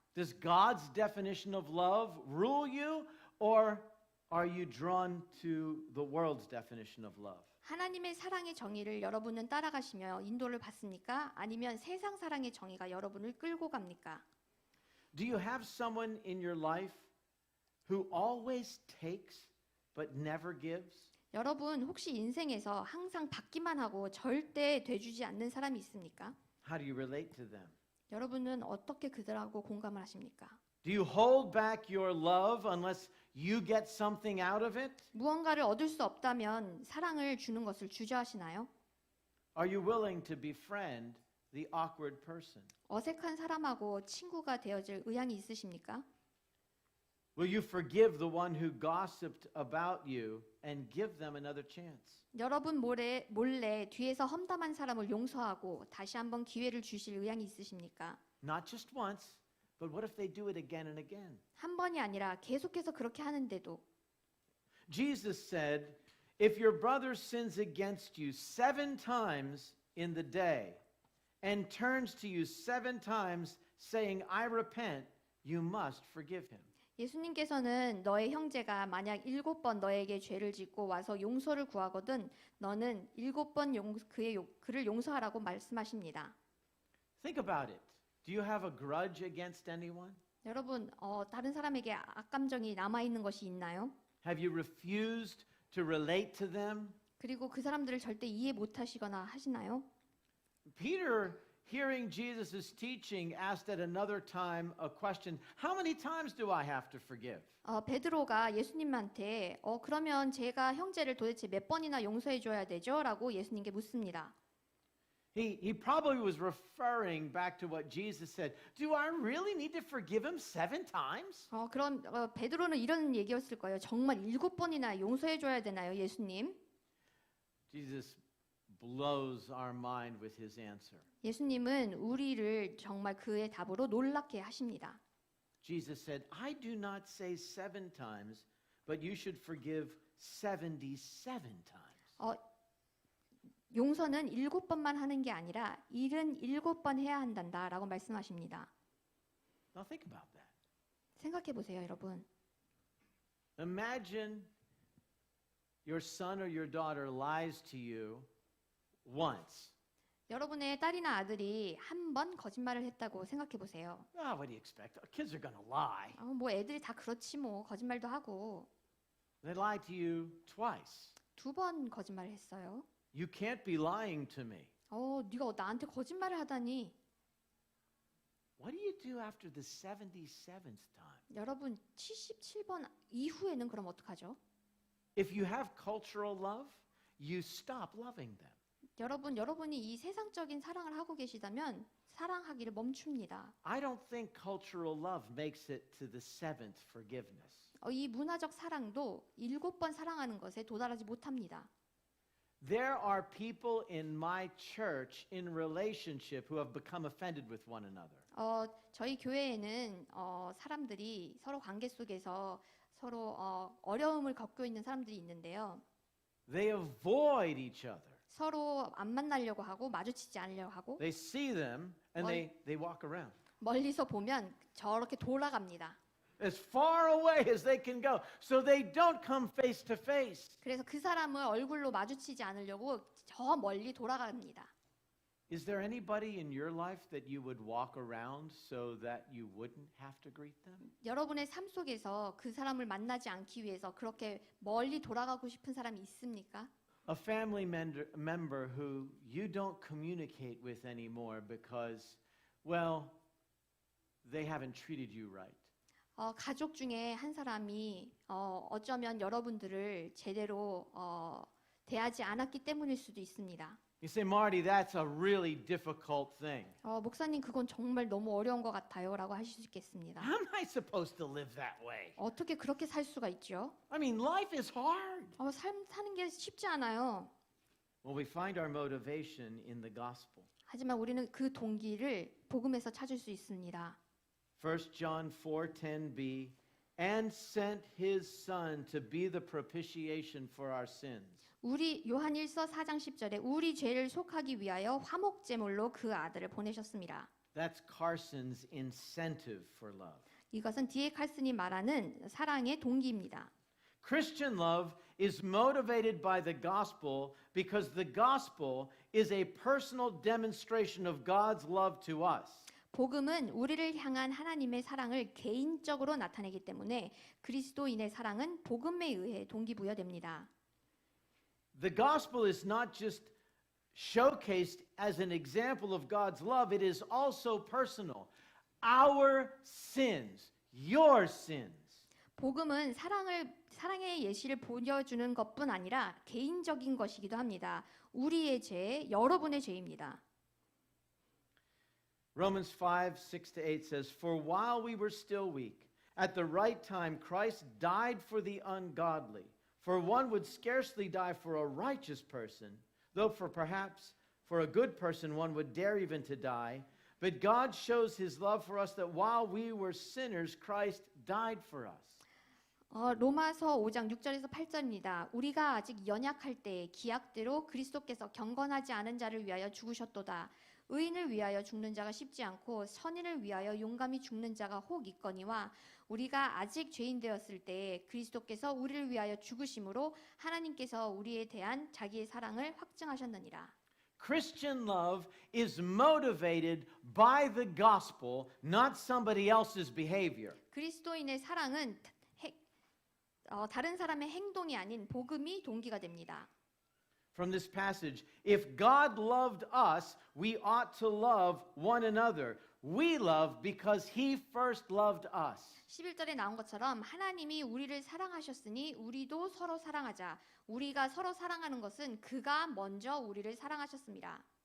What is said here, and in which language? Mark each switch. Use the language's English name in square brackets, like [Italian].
[English] Does God's definition of love rule you, or are you drawn to the world's definition of love? [Korean] 하나님의 사랑의 정의를 여러분은 따라가시며 인도를 받습니까? 아니면 세상 사랑의 정의가 여러분을 끌고 갑니까? [English] Do you have someone in your life who always takes but never gives? [Korean] 여러분 혹시 인생에서 항상 받기만 하고 절대 돼주지 않는 사람이 있습니까? [English] How do you relate to them? [Korean] 여러분은 어떻게 그들하고 공감을 하십니까? [English] Do you hold back your love unless you get something out of it? [Korean] 무언가를 얻을 수 없다면 사랑을 주는 것을 주저하시나요? [English] Are you willing to befriend the awkward person? [Korean] 어색한 사람하고 친구가 되어질 의향이 있으십니까? [English] Will you forgive the one who gossiped about you and give them another chance? [Korean] 여러분 몰래 뒤에서 험담한 사람을 용서하고 다시 한번 기회를 주실 의향이 있으십니까? [English] Not just once, but what if they do it again and again? [Korean] 한 번이 아니라 계속해서 그렇게 하는데도 [English] Jesus said, if your brother sins against you 7 times in the day and turns to you 7 times saying, I repent, you must forgive him. [Korean] 예수님께서는 너의 형제가 만약 7번 너에게 죄를 짓고 와서 용서를 구하거든 너는 7번 그를 용서하라고 말씀하십니다. [English] Think about it. Do you have a grudge against anyone? [Korean] 여러분 다른 사람에게 악감정이 남아있는 것이 있나요? [English] Have you refused to relate to them? [Korean] 그리고 그 사람들을 절대 이해 못하시거나 하시나요? [English] Peter, hearing Jesus' teaching, asked at another time a question, how many times do I have to forgive? [Korean] 베드로가 예수님한테 그러면 제가 형제를 도대체 몇 번이나 용서해 줘야 되죠? 라고 예수님께 묻습니다. [English] He probably was referring back to what Jesus said. Do I really need to forgive him 7 times? [Korean] 그럼 베드로는 이런 얘기였을 거예요. 정말 7번이나 용서해 줘야 되나요, 예수님? [English] Jesus blows our mind with his answer. [Korean] 예수님은 우리를 정말 그의 답으로 놀랍게 하십니다. [English] Jesus said, I do not say 7 times, but you should forgive 77 times. [Korean] 용서는 7번만 하는 게 아니라 77번 해야 한단다라고 말씀하십니다. [English] Now think about that. [Korean] 생각해 보세요, 여러분. [English] Imagine your son or your daughter lies to you once. [Korean] 여러분의 딸이나 아들이 한 번 거짓말을 했다고 생각해 보세요. [English] What do you expect? Kids are going to lie. [Korean] 뭐 애들이 다 그렇지 뭐 거짓말도 하고. [English] They lie to you twice. [Korean] 2번 거짓말을 했어요. [English] You can't be lying to me. [Korean] 네가 나한테 거짓말을 하다니. [English] What do you do after the 77th time? [Korean] 여러분 77번 이후에는 그럼 어떡하죠? [English] If you have cultural love, you stop loving them. [Korean] 여러분이 이 세상적인 사랑을 하고 계시다면 사랑하기를 멈춥니다. [English] I don't think cultural love makes it to the 7th forgiveness. [Korean] 이 문화적 사랑도 7번 사랑하는 것에 도달하지 못합니다. [English] There are people in my church in relationship who have become offended with one another. [Korean] 저희 교회에는 사람들이 서로 관계 속에서 서로 어려움을 겪고 있는 사람들이 있는데요. [English] They avoid each other. [Korean] 서로 안 만나려고 하고 마주치지 않으려고 하고 [English] They see them and they walk around. [Korean] 멀리서 보면 저렇게 돌아갑니다. [English] as far away as they can go, so they don't come face to face. [Korean] 그래서 그 사람을 얼굴로 마주치지 않으려고 저 멀리 돌아갑니다. [English] Is there anybody in your life that you would walk around so that you wouldn't have to greet them? [Korean] 여러분의 삶 속에서 그 사람을 만나지 않기 위해서 그렇게 멀리 돌아가고 싶은 사람이 있습니까? [English] A family member who you don't communicate with anymore because, well, they haven't treated you right. [Korean] 가족 중에 한 사람이 어쩌면 여러분들을 제대로 대하지 않았기 때문일 수도 있습니다. [English] You say, Marty, that's a really difficult thing. [Korean] 목사님 그건 정말 너무 어려운 것 같아요라고 하실 수 있겠습니다. [English] How am I supposed to live that way? [Korean] 어떻게 그렇게 살 수가 있죠? [English] I mean, life is hard. [Korean] 삶 사는 게 쉽지 않아요. [English] Well, we find our motivation in the gospel. [Korean] 하지만 우리는 그 동기를 복음에서 찾을 수 있습니다. [English] 1 John 4:10b, and sent his son to be the propitiation for our sins. [Korean] 우리 요한일서 4장 10절에 우리 죄를 속하기 위하여 화목제물로 그 아들을 보내셨습니다. [English] That's Carson's incentive for love. [Korean] 이것은 D.A. 칼슨이 말하는 사랑의 동기입니다. [English] Christian love is motivated by the gospel because the gospel is a personal demonstration of God's love to us. [Korean] 복음은 우리를 향한 하나님의 사랑을 개인적으로 나타내기 때문에 그리스도인의 사랑은 복음에 의해 동기부여됩니다. [English] The gospel is not just showcased as an example of God's love, it is also personal. Our sins, your sins. [Korean] 복음은 사랑의 예시를 보여주는 것뿐 아니라 개인적인 것이기도 합니다. 우리의 죄, 여러분의 죄입니다. [English] Romans 5:6-8 says, For while we were still weak, at the right time Christ died for the ungodly. For one would scarcely die for a righteous person, though perhaps for a good person one would dare even to die. But God shows his love for us that while we were sinners, Christ died for us. [Korean] 로마서 5장 6절에서 8절입니다. 우리가 아직 연약할 때 기약대로 그리스도께서 경건하지 않은 자를 위하여 죽으셨도다. 의인을 위하여 죽는 자가 쉽지 않고 선인을 위하여 용감히 죽는 자가 혹 있거니와 우리가 아직 죄인 되었을 때 그리스도께서 우리를 위하여 죽으심으로 하나님께서 우리에 대한 자기의 사랑을 확증하셨느니라. [English] Christian love is motivated by the gospel, not somebody else's behavior. [Korean] 그리스도인의 사랑은 다른 사람의 행동이 아닌 복음이 동기가 됩니다. [English] From this passage, if God loved us, we ought to love one another. We love because he first loved us. [Korean] 11절에 나온 것처럼 하나님이 우리를 사랑하셨으니 우리도 서로 사랑하자. 우리가 서로 사랑하는 것은 그가 먼저 우리를 사랑하셨습니다.